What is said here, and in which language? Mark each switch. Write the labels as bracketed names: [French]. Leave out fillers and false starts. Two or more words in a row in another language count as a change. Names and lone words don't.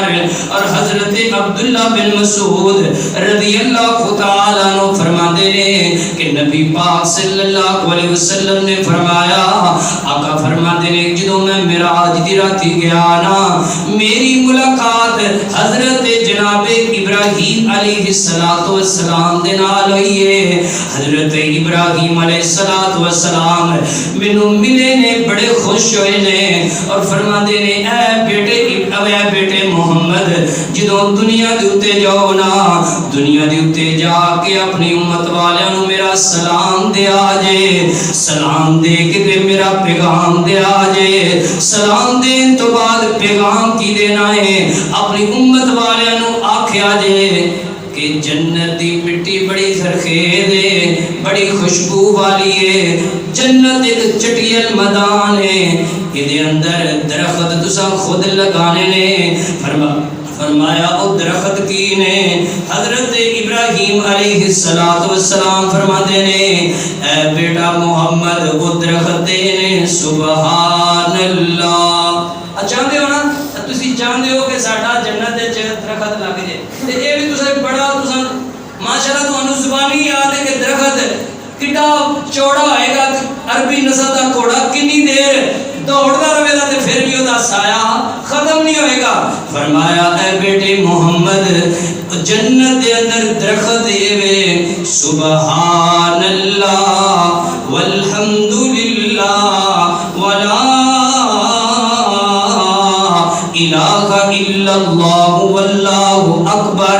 [Urdu] اور حضرت عبداللہ بن مسعود رضی اللہ تعالیٰ عنہ فرماتے ہیں [Punjabi] کہ نبی پاک [Arabic] صلی اللہ علیہ وسلم [Punjabi] نے فرمایا، آقا فرماتے ہیں جدوں میں معراج دی راتی گیا نا، میری ملاقات حضرت جناب ابراہیم [Arabic] علیہ السلام [Punjabi] دے نال ہوئی ہے. حضرت ابراہیم [Arabic] علیہ السلام [Punjabi] مینوں ملے نے، بڑے خوش ہوئے نے [Urdu] اور فرماتے نے [Punjabi] اے بیٹے محمد جدوں دنیا دے اتے جاؤ نا، دنیا دے اتے جا کے اپنی امت والیاں نوں میرا سلام دے آجے، سلام دے کے میرا پیغام دے آجے. سلام دین تو بعد پیغام کی دینا ہے، اپنی امت والیاں نوں آکھیا جے کہ جنت دی مٹی بڑی زرخیز ہے، بڑی خوشبو والی ہے. جنت ایک چٹیل میدان ہے، یہ اندر درخت تساں خود لگانے نے. فرمایا او درخت کی نے؟ حضرت ابراہیم [Arabic] علیہ السلام [Punjabi] فرماتے نے اے بیٹا محمد او درخت نے [Arabic] سبحان اللہ. [Punjabi] چاہتے ہو نا تسی چاہتے ہو کہ ساڈا جنت وچ درخت لگ جائے تے اے بھی تساں بڑا تساں ماشاءاللہ تانوں زبانی یاد ہے کہ درخت کڈا چوڑا ہوئے گا، عربی نسل دا گھوڑا کنی دیر دوڑدا رہے گا تے پھر بھی اودہ سایہ ختم نہیں ہوئے گا. فرمایا اے بیٹے محمد جنت دے اندر درخت یہ [Arabic] سبحان اللہ والحمدللہ ولا الہ الا اللہ واللہ اکبر.